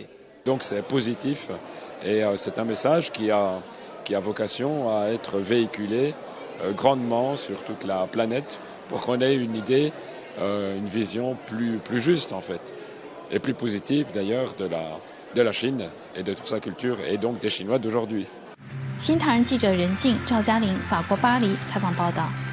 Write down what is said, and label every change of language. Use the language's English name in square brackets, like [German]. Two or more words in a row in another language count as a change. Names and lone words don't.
[French] Donc c'est positif et c'est un message qui a vocation à être véhiculé grandement sur toute la planète pour qu'on ait une idée, une vision plus juste en fait, et plus positive d'ailleurs de la Chine et de toute sa culture et donc des Chinois d'aujourd'hui. [Chinese] 新唐人记者任静、赵嘉玲，法国巴黎采访报道。